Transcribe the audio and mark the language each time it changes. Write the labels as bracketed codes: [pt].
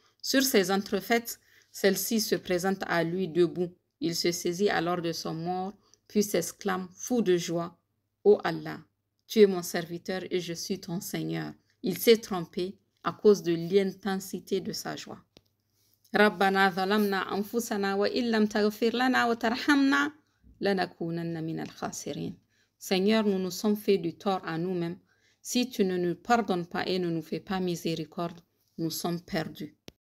[fr] Sur ses entrefaites, celle-ci se présente à lui debout. Il se saisit alors de son mort, puis s'exclame, fou de joie, « Ô Allah, tu es mon serviteur et je suis ton Seigneur. » Il s'est trompé à cause de l'intensité de sa joie. [ar] ربنا ظلمنا أنفسنا وإن لم تغفر لنا وترحمنا لنكونن من الخاسرين. [fr] Seigneur, nous nous sommes fait du tort à nous-mêmes. Si tu ne nous pardonnes pas et ne nous fais pas miséricorde, nous sommes perdus.